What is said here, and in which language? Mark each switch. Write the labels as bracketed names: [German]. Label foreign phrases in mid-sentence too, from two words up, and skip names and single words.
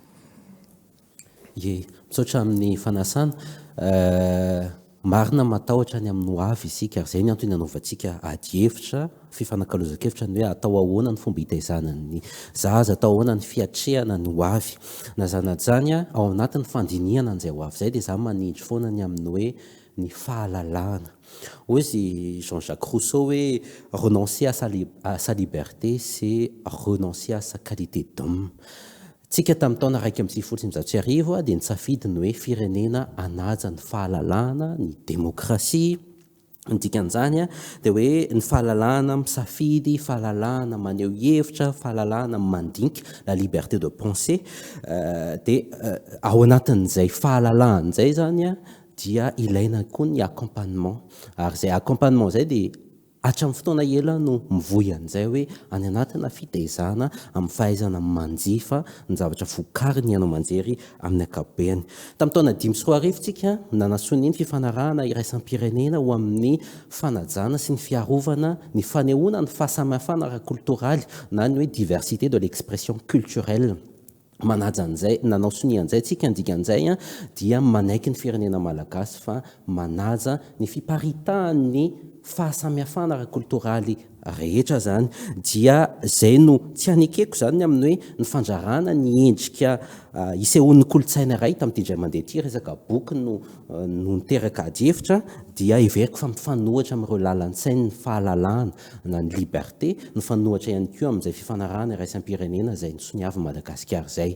[Malagasy] Misaotra amin'ny fanasana marina matahotra ny amin'ny hoavy isika ary izay ny antony anaovantsika adihevitra fifanankalozan-kevitra ny hoe atao ahoana ny fomba hitaizana ny zaza, atao ahoana ny fiatrehana ny hoavy na zanajany ao anatin'ny fandinihana an'izay hoavy izay dia za manindry foana ny amin'ny hoe ny fahalalahana. [French] Ozy Jean-Jacques Rousseau hoe renoncer à sa liberté c'est renoncer à sa qualité d'homme. [Malagasy] Tsika tamin'ny taona 1930 dia nisafidy ny hoe firenena anaja ny fahalalahana, ny demokrasia Dikan'izany dia hoe ny fahalalahana misafidy, fahalalahana maneho hevitra, fahalalahana mandinika [French] la liberté de penser [Malagasy] dia ao anatin'izay fahalalan'izay zany dia ilaina koa ny accompagnement ary zay accompagnement zay dia hatramin'ny fotoana ela no mivoy an'izay hoe any anatina fitaizana amin'ny fahaizana manjifa ny zavatra vokariny ianao manjery amin'ny ankapobeny. Tamin'ny taona 2024 tsika nanasoany ny fifanarahana iraisam-pirenena ho amin'ny fanajana sy ny fiarovana ny fanehoana ny fahasamihafana ara-kultoraly na ny hoe [French] diversité de l'expression culturelle. [Malagasy] Manaja an'izay nanao sonian'izay tsika ndikan'izay dia manaiky ny firenena malagasy fa manaja ny fiparitahan'ny fahasamihafana ara-kultoraly rehetra zany dia zay no tsy anikeko zany amin'ny hoe ny fandrarana ny endrika isehoan'ny kolotsaina iray tamin'ity indray mandeha ity resaka boky no niteraka ady hevitra dia everiko fa mifanohitra amin'ireo lalan-tsainy ny fahalalahana na ny liberté ny fanohitra ihany koa amin'izay fifanarahana iraisam-pirenena izay ny soniavy Madagasikara izay.